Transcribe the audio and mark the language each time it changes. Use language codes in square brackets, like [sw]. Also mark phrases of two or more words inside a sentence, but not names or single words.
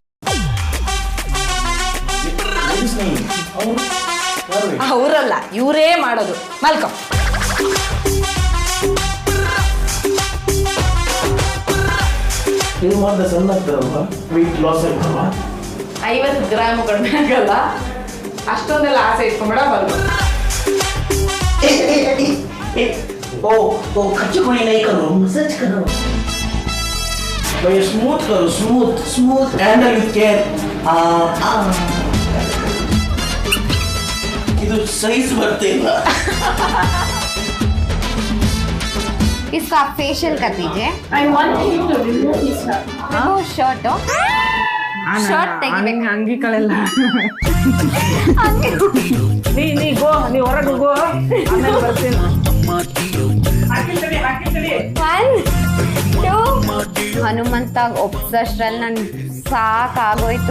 [kn] ಅವರಲ್ಲ, ಇವರೇ ಮಾಡೋದು. ಮಲ್ಕೋ. ಇದು ಮಾಡಿದ್ರೆ ಸಣ್ಣ ಆಗ್ತಾರಲ್ವ, [en] weight loss [kn] ಆಯ್ತಲ್ವಾ? 50 ಗ್ರಾಮ್ ಕಡಿಮೆ ಆಗಲ್ಲ. ಅಷ್ಟೊಂದೆಲ್ಲ ಆಸೆ ಇಟ್ಕೊಂಬೇಡ. ಮಲ್ಕೋ. [hi] ओ खर्च कोई नहीं करो, मसाज करो भाई, स्मूथ करो, [en] smooth handle with care. [kn] ಇದು ಸೈಜ್ ಬರ್ತಿಲ್ಲ. [hi] इसको आप फेशियल कर दीजिए. [en] I want you to remove his shirt. [kn] शर्ट ಶರ್ಟ್ ತೆಗಿಬೇಕು. ಅಂಗಿಗಳೆಲ್ಲ ನೀ ಗೋ, ನೀ ಹೊರಗೆ ಗೋ, ಆಮೇಲೆ ಬರ್ತೀನಿ. 1 2 ಹನುಮಂತ ಒಪ್ಸಷ್ಟ್ರಲ್ಲಿ ನನ್ಗೆ ಸಾಕಾಗೋಯ್ತು.